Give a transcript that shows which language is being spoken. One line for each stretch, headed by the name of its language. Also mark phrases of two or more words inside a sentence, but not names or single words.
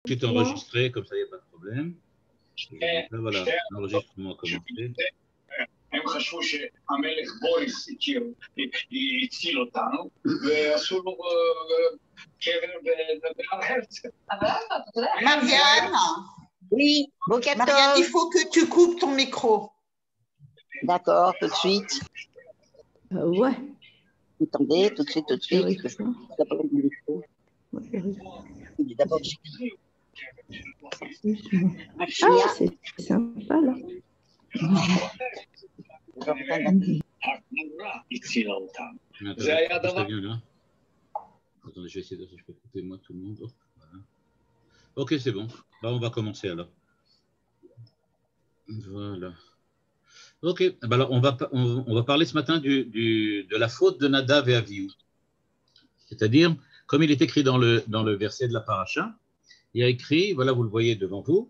French: est enregistré, comme ça, il n'y a pas de problème. Donc là, voilà, l'enregistrement a commencé.
Hebrew: הם חשבו שהמלך בוריס הציל אותנו, ועשו לו קבר בהר הרצל.
French: Marianne, Oui, Bokato. Marianne, il faut que tu coupes ton micro. D'accord, tout de suite. Ouais. Attendez, tout de suite, tout de suite. J'arrive Parce que pas. d'abord, il me faut. Ouais, j'arrive. D'abord, Ah, c'est sympa là.
Hebrew: הגמרא הצילה אותנו. זה היה דבר...
French: Attendez, je vais essayer de si je peux couper moi tout le monde. Oh, voilà. Ok, c'est bon. Bah, on va commencer alors. Voilà. Ok, bah, alors on va parler ce matin de la faute de Nadav et Avihu. C'est-à-dire, comme il est écrit dans le verset de la paracha, il y a écrit, voilà, vous le voyez devant vous.